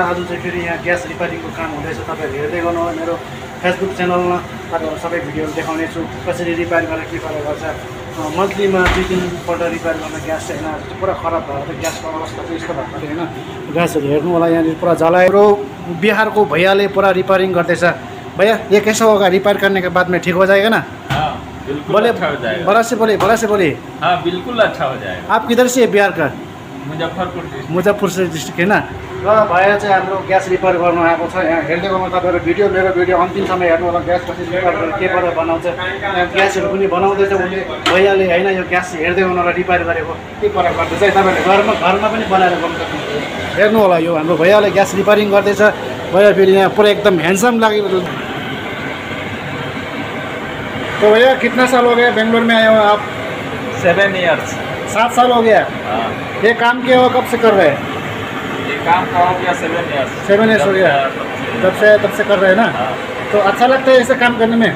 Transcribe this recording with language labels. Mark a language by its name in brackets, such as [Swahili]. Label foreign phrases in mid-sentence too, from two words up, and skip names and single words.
[Nepali] आज चाहिँ फेरि यहाँ ग्यास रिपेयरिङको काम हुँदैछ। तपाईँहरू हेर्दै गर्नुहोस् मेरो फेसबुक च्यानलमा। तपाईँहरू सबै भिडियोहरू देखाउने छु, कसरी रिपेयर गरेर के गरेर गर्छ। मन्थलीमा 2-3 पल्ट रिपेयर गर्न ग्यास चाहिँ होइन पुरा खराब भयो। त ग्यासको अवस्था चाहिँ यस्तो भएको थियो होइन। ग्यासहरू हेर्नु होला, यहाँनिर पुरा जलाएर बिहारको भैयाले पुरा रिपेयरिङ गर्दैछ। [Hindi] भैया ये कैसा होगा रिपेयर करने के बाद में ठीक हो जाएगा ना? हाँ, बिल्कुल बोले अच्छा हो जाएगा। बड़ा से बोले। हाँ, बिल्कुल अच्छा हो जाएगा। आप किधर से बिहार का? मुजफ्फरपुर से डिस्ट्रिक्ट होइन। [Nepali] र भएर चाहिँ हाम्रो ग्यास रिपेयर गर्नु आएको छ। यहाँ हेर्दै गर्नु तपाईँहरू मेरो भिडियो अन्तिमसम्म हेर्नु होला। ग्यास कसरी रिपेयर गरेर के गरेर बनाउँछ। ग्यासहरू पनि बनाउँदैछ उसले, भैयाले होइन। यो ग्यास हेर्दै गर्नु होला, रिपेयर गरेको के गरेर गर्दैछ। तपाईँहरूले घरमा पनि बनाएर गर्नु सक्नुहुन्छ। हेर्नु होला, यो हाम्रो भैयाले ग्यास रिपेयरिङ गर्दैछ। भैया फेरि यहाँ पुरा एकदम ह्यान्डसम लाग्यो। [Hindi] तो भैया कितना साल हो गया बेंगलोर में आए हो आप? 7 इयर्स। 7 साल हो गया। हाँ, ये काम किया हुआ कब से कर रहे हैं? ये काम का हो गया 7 इयर्स। 7 इयर्स हो गया। तब से कर रहे हैं ना। हाँ, तो अच्छा लगता है ऐसे काम करने में?